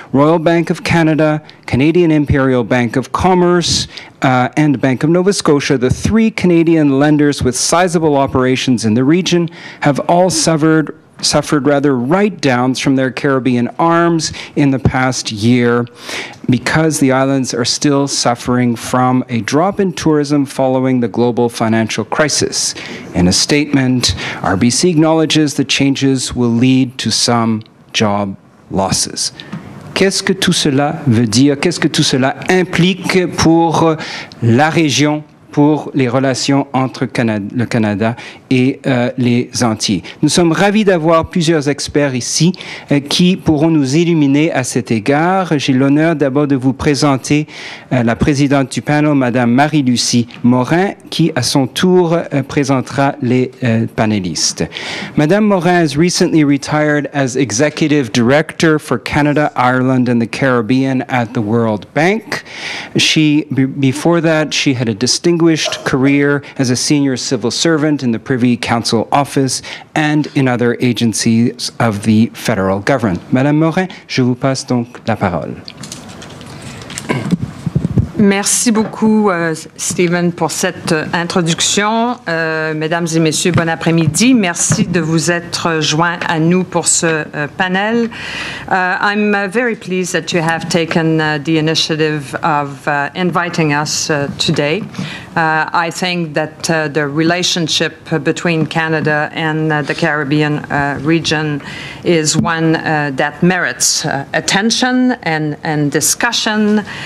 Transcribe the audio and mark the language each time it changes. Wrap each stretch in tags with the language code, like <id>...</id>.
<en>Royal Bank of Canada, Canadian Imperial Bank of Commerce, and Bank of Nova Scotia, the 3 Canadian lenders with sizable operations in the region, have all suffered write-downs from their Caribbean arms in the past year because the islands are still suffering from a drop in tourism following the global financial crisis. In a statement, RBC acknowledges the changes will lead to some job losses.</en> <fr>Qu'est-ce que tout cela veut dire? Qu'est-ce que tout cela implique pour la région, pour les relations entre le Canada et les Antilles? Nous sommes ravis d'avoir plusieurs experts ici qui pourront nous illuminer à cet égard. J'ai l'honneur d'abord de vous présenter la présidente du panel, Madame Marie-Lucie Morin, qui à son tour présentera les panélistes.</fr> <en>Madame Morin has recently retired as Executive Director for Canada, Ireland, and the Caribbean at the World Bank. Before that, she had a distinguished career as a senior civil servant in the Privy Council Office and in other agencies of the federal government.</en> <fr>Madame Morin, je vous passe donc la parole. Merci beaucoup, Stephen, pour cette introduction. Mesdames et messieurs, bon après-midi. Merci de vous être joints à nous pour ce panel.</fr> <en>I'm very pleased that you have taken the initiative of inviting us today. I think that the relationship between Canada and the Caribbean region is one that merits attention and discussion.</en>